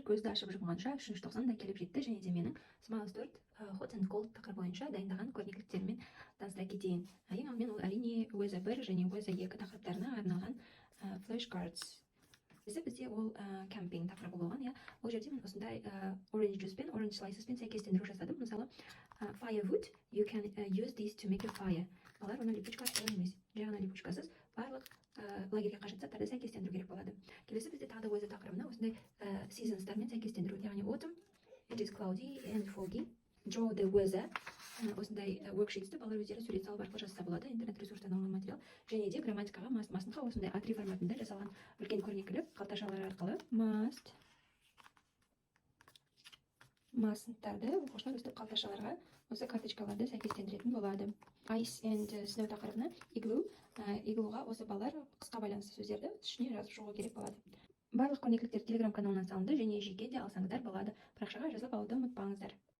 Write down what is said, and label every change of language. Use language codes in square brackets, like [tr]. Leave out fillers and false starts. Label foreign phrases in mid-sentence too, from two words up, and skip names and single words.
[kk] Көзді ашып жұмғанша 390 да келіп жетті, және де менің Smiles 4 Hot and Cold тақырыбы бойынша дайындаған көрнекіліктермен таныстыра кетейін. Ең алдымен ол әрине өзі 1 және өзі 2 тақырыптарына арналған flashcards. Бізде ол кемпинг тақырыбы болған. Ол жерде мен осындай [en] orange juice [kk] пен [en] orange slices [kk] пен сәйкестендіру жасадым. Мысалы, [en] firewood, you can use this to make a fire. [kk] Балар оны липучка арқылы емес, жай ғана липучкасыз барлық лагерге қажет заттарды сәйкестендіру керек болады. Келесі бізде тағы да өзі тақырыбына осындай seasonстармен сәйкестендіру, яғни [en] autumn, it is cloudy and foggy, draw the weather. [kk] Осындай worksheetsті балалар өздері сурет салып арқылы жазса болады, интернет ресурстан алынған материал. Және де грамматикаға must-ға осындай A3 форматында жасалған үлкен көрнекілік қалташалар арқылы must-тарды оқушылар өстіп қалташаларға осы карточкаларды сәйкестендіретін болады. [en] Ice and snow [kk] тақырыбына iglooға осы балалар қысқа байланысты сөздерді ішіне жазып шығу керек болады. Барлық көрнекіліктер Telegram каналынан салынды, және жеке де алсаңыздар болады. Парақшаға жазылып алуды ұмытпаңыздар.